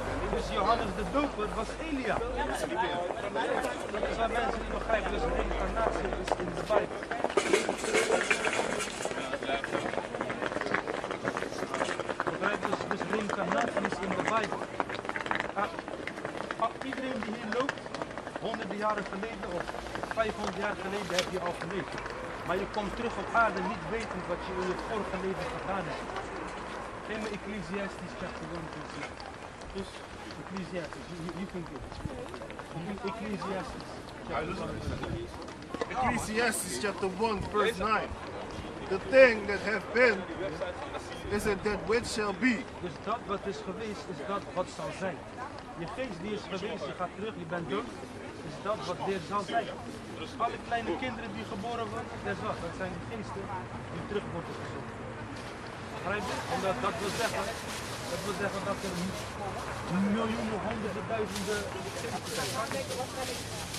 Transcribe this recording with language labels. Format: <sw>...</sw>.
<nl>Dus Johannes de Doper was Elia. Dat is waar mensen niet begrijpen, dus reïncarnatie is in de Bijbel. Begrijp dus reïncarnatie is in de Bijbel. Iedereen die hier loopt, honderden jaren geleden of 500 jaar geleden heb je al geleefd. Maar je komt terug op aarde niet wetend wat je in je vorige leven gedaan hebt. Geef me</nl> <en>Ecclesiastes chapter 1 to see. Dus Ecclesiastes, you can get it. Ecclesiastes chapter 1. Ecclesiastes chapter 1 verse 9. The thing that have been is it that which shall be.</en> <nl>Dus dat wat is geweest is dat wat zal zijn. Je geest die is geweest, je gaat terug, je bent dood, is dat wat weer zal zijn. Dus alle kleine kinderen die geboren worden, dat zijn de geesten die terug worden gezonden. Begrijp je? En dat wil zeggen dat er miljoenen, honderden, duizenden geesten zijn.</nl>